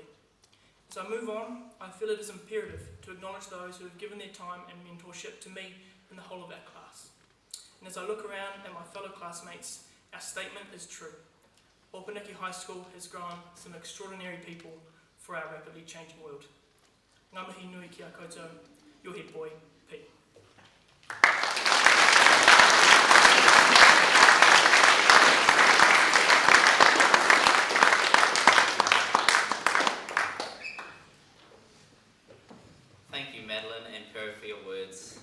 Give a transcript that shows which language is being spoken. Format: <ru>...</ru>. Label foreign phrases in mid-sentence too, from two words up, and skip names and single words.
<en>As I move on, I feel it is imperative to acknowledge those who have given their time and mentorship to me and the whole of our class. And as I look around at my fellow classmates, our statement is true. Opunake High School has grown some extraordinary people for our rapidly changing world.</en> <mi>Ngā mihi nui ki a koutou,</mi> <en>your head boy, P. Thank you, Madeline and Perry, for your words.</en>